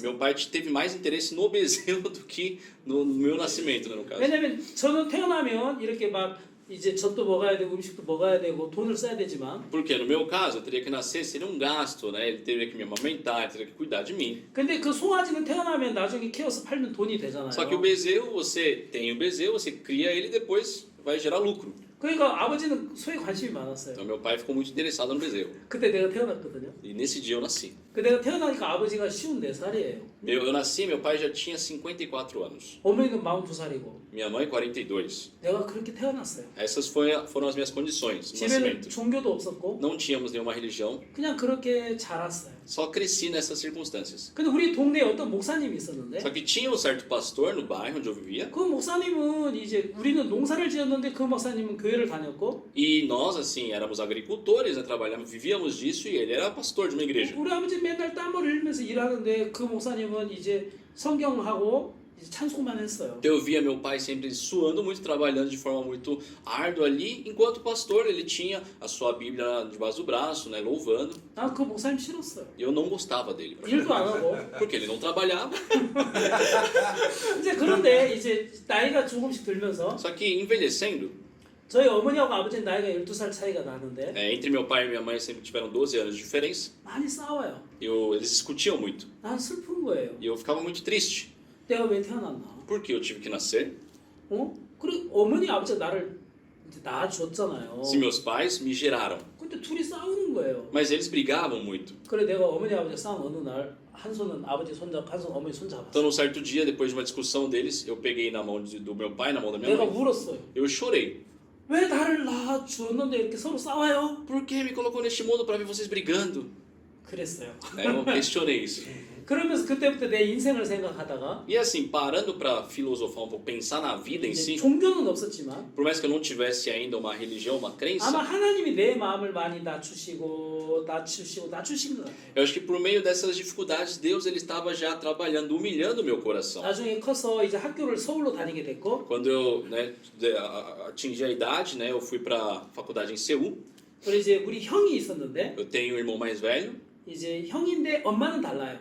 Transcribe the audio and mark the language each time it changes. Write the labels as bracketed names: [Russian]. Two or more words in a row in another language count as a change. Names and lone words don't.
[Portuguese] meu pai teve mais interesse no bezerro do que no meu nascimento, né, no caso. [Korean] 왜냐면 저는 태어나면 이렇게 막 이제 젖도 먹어야 되고 음식도 먹어야 되고 돈을 써야 되지만 [Portuguese] Porque no meu caso, eu teria que nascer, seria um gasto, né? Ele teria que me amamentar, ele teria que cuidar de mim. [Korean] 근데 그 송아지는 태어나면 나중에 키워서 팔면 돈이 되잖아요. [Portuguese] Só que o bezerro, você tem o bezerro, você cria ele e depois vai gerar lucro. [Korean] 그러니까 아버지는 소에 관심이 많았어요. [Portuguese] Então meu pai ficou muito interessado no bezerro. [Korean] 그때 내가 태어났거든요. [Portuguese] E nesse dia eu nasci. [Korean] 그 내가 태어나니까 아버지가 54살이에요. [Portuguese] Eu nasci, meu pai já tinha 54 anos. [Korean] 어머니는 42살이고 [Portuguese] Minha mãe, 42. [Korean] 내가 그렇게 태어났어요. [Portuguese] Essas foram as minhas condições no [Korean] 집에는 [Portuguese] nascimento. [Korean] 종교도 없었고 [Portuguese] Não tínhamos nenhuma religião, [Korean] 그냥 그렇게 자랐어요. [Portuguese] só cresci nessas circunstâncias. [Korean] 근데 우리 동네에 어떤 목사님이 있었는데 [Portuguese] Só que tinha um certo pastor no bairro onde eu vivia. [Korean] 그 목사님은 이제 우리는 농사를 지었는데 그 목사님은 교회를 다녔고 [Portuguese] E nós, assim, éramos agricultores, né, trabalhávamos, vivíamos disso e ele era pastor de uma igreja. [Korean] 우리 아버지 맨날 땀을 흘리면서 일하는데 그 목사님은 이제 성경하고 이제 찬송만 했어요. [Portuguese] Então eu via meu pai sempre suando muito, trabalhando de forma muito árdua ali, enquanto o pastor ele tinha a sua Bíblia debaixo do braço, né, louvando. [Korean] 난 그 목사님 싫었어요. [Portuguese] E eu não gostava dele, [Korean] 일도 안 하고. [Portuguese] porque ele não trabalhava. [Korean] 이제 그런데 이제 나이가 조금씩 들면서 [Portuguese] Só que envelhecendo, [Korean] 저희 어머니하고 아버지는 나이가 12살 차이가 나는데 [Portuguese] entre meu pai e minha mãe sempre tiveram 12 anos de diferença. [Korean] 많이 싸워요. [Portuguese] Eles discutiam muito. [Korean] 난 슬픈 거예요. [Portuguese] E eu ficava muito triste. [Korean] 내가 왜 태어났나? [Portuguese] Porque eu tive que nascer. 어? [Korean] 그리고 어머니 아버지가 나를 이제 낳아줬잖아요. [Portuguese] Se meus pais me geraram. [Korean] 근데 둘이 싸우는 거예요. [Portuguese] Mas eles brigavam muito. [Korean] 그래 내가 어머니 아버지 싸운 어느 날 한 손은 아버지 손잡고 한 손 어머니 손잡았어. [Portuguese] Então, num certo dia, depois de uma discussão deles, eu peguei na mão do meu pai, na mão da minha [Korean] 내가 [Portuguese] mãe. [Korean] 울었어요. [Portuguese] Eu chorei. [Korean] 왜 나를 낳아주었는데 이렇게 서로 싸워요? [Portuguese] Por que me colocou neste mundo para ver vocês brigando? [Korean] 그랬어요. [Portuguese] Eu questionei isso. [Korean] 그러면서 그때부터 내 인생을 생각하다가 [Portuguese] E assim, parando para filosofar um pouco, pensar na vida em [Korean] 이제 [Portuguese] si, [Korean] 종교는 없었지만 [Portuguese] por mais que eu não tivesse ainda uma religião, uma [Korean] 아마 [Portuguese] crença, [Korean] 하나님이 내 마음을 많이 낮추신 것 같아요. [Portuguese] eu acho que por meio dessas dificuldades, Deus ele estava já trabalhando, humilhando o meu coração. [Korean] 나중에 커서 이제 학교를 서울로 다니게 됐고 [Portuguese] Quando eu atingi a idade, né, eu fui para a faculdade em Seul. [Korean] 그리고 이제 우리 형이 있었는데 [Portuguese] Eu tenho um irmão mais velho, [Korean] 이제 형인데 엄마는 달라요.